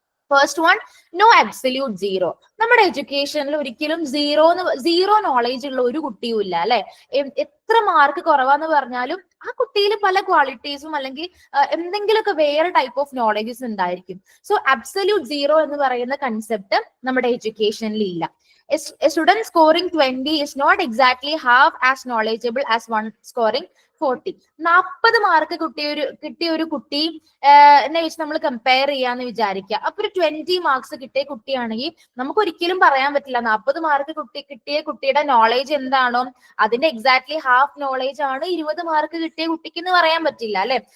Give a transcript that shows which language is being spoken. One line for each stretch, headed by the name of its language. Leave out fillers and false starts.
English: First one, no absolute zero.
Malayalam: നമ്മുടെ എഡ്യൂക്കേഷനിൽ ഒരിക്കലും zero knowledge ഉള്ള ഒരു കുട്ടിയും ഇല്ല അല്ലെ. എത്ര മാർക്ക് കുറവാന്ന് പറഞ്ഞാലും ആ കുട്ടിയിൽ പല ക്വാളിറ്റീസും അല്ലെങ്കിൽ എന്തെങ്കിലുമൊക്കെ വേറെ ടൈപ്പ് ഓഫ് നോളേജസ് ഉണ്ടായിരിക്കും. സോ അബ്സല്യൂട്ട് സീറോ എന്ന് പറയുന്ന കൺസെപ്റ്റ് നമ്മുടെ എഡ്യൂക്കേഷനിൽ ഇല്ല.
English: A student scoring 20 is not exactly half as knowledgeable as one scoring
Malayalam: 40 mark കിട്ടിയ ഒരു കുട്ടി എന്നെ വെച്ച് നമ്മൾ കമ്പയർ ചെയ്യാന്ന് വിചാരിക്കുക. അപ്പൊ ഒരു 20 മാർക്സ് കിട്ടിയ കുട്ടിയാണെങ്കിൽ നമുക്ക് ഒരിക്കലും പറയാൻ പറ്റില്ല 40 മാർക്ക് കിട്ടിയ കുട്ടിയുടെ നോളേജ് എന്താണോ അതിന്റെ എക്സാക്ട്ലി ഹാഫ് നോളേജ് ആണ് 20 മാർക്ക് കിട്ടിയ കുട്ടിക്ക് എന്ന് പറയാൻ പറ്റില്ല അല്ലെ.